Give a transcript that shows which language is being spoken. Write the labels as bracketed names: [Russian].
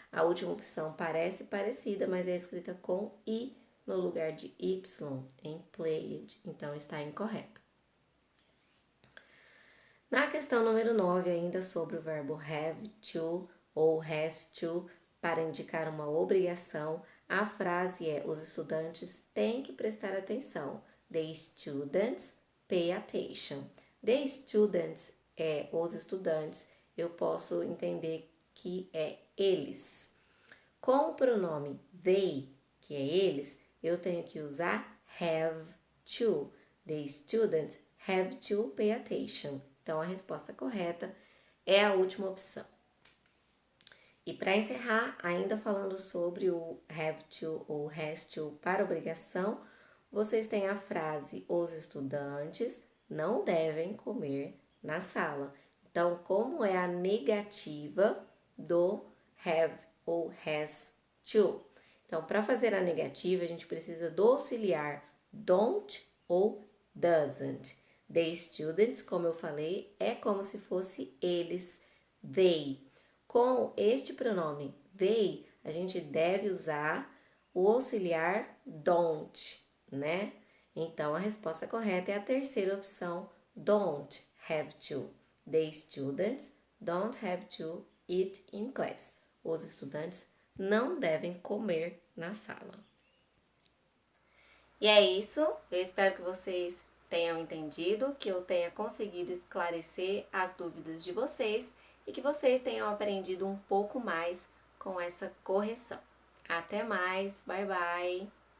[Portuguese] A última opção parece parecida, mas é escrita com i no lugar de y em played, então está incorreta. Na questão número 9, ainda sobre o verbo have to ou has to, para indicar uma obrigação, a frase é: os estudantes têm que prestar atenção. [English] The students pay attention. [Portuguese] The students é os estudantes, eu posso entender que é eles. Com o pronome they, que é eles, eu tenho que usar have to. [English] The students have to pay attention. [Portuguese] Então, a resposta correta é a última opção. E para encerrar, ainda falando sobre o have to ou has to para obrigação, vocês têm a frase: os estudantes não devem comer na sala. Então, como é a negativa do have ou has to? Então, para fazer a negativa, a gente precisa do auxiliar don't ou doesn't. The students, como eu falei, é como se fosse eles, they. Com este pronome they, a gente deve usar o auxiliar don't, né? Então, a resposta correta é a terceira opção, don't have to. [English] The students don't have to eat in class. [Portuguese] Os estudantes não devem comer na sala. E é isso. Eu espero que vocês tenham entendido, que eu tenha conseguido esclarecer as dúvidas de vocês e que vocês tenham aprendido um pouco mais com essa correção. Até mais, bye bye!